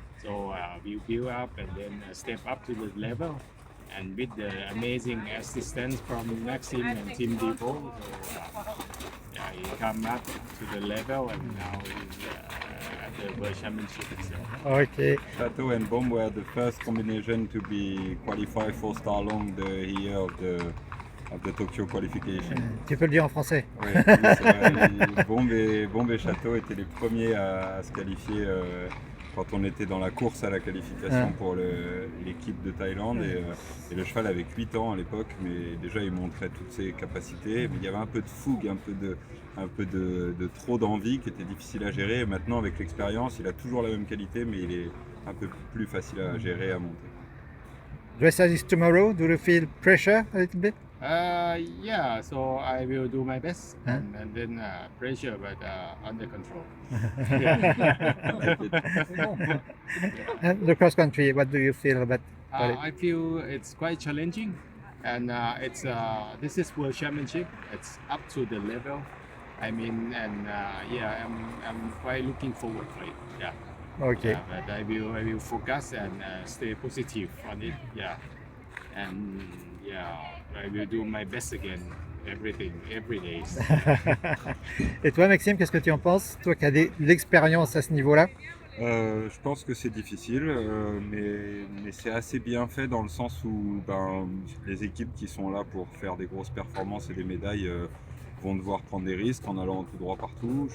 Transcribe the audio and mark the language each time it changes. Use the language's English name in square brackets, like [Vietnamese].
[English] So we build up and then step up to the level, and with the amazing assistance from Maxim and Team Depot, so yeah, he come up to the level, and now he's at the World Championship itself. Okay. Chateau and Bomb were the first combination to be qualified 4-star long the year of the Tokyo qualification. [French] Tu peux le dire en français. Oui, c'est vrai. Bomb et Chateau étaient les premiers à se qualifier quand on était dans la course à la qualification pour l'équipe de Thaïlande. Et le cheval avait 8 ans à l'époque, mais déjà il montrait toutes ses capacités. Mais il y avait un peu de fougue, un peu de trop d'envie qui était difficile à gérer. Et maintenant, avec l'expérience, il a toujours la même qualité, mais il est un peu plus facile à gérer, à monter. [English] Dressage is tomorrow. Do you feel pressure a little bit? Yeah, so I will do my best, Huh? and then pressure, but under control. And the cross country, what do you feel about it? I feel it's quite challenging, and it's this is World Championship. It's up to the level. I mean, and yeah, I'm quite looking forward for it. Yeah. Okay. Yeah, but I will focus and stay positive on it. Yeah, and yeah, I will do my best again. Everything, every day. [French] Et toi, Maxime, qu'est-ce que tu en penses? Toi qui as de l'expérience à ce niveau-là? Je pense que c'est difficile, mais c'est assez bien fait dans le sens où les équipes qui sont là pour faire des grosses performances et des médailles vont devoir prendre des risques en allant tout droit partout.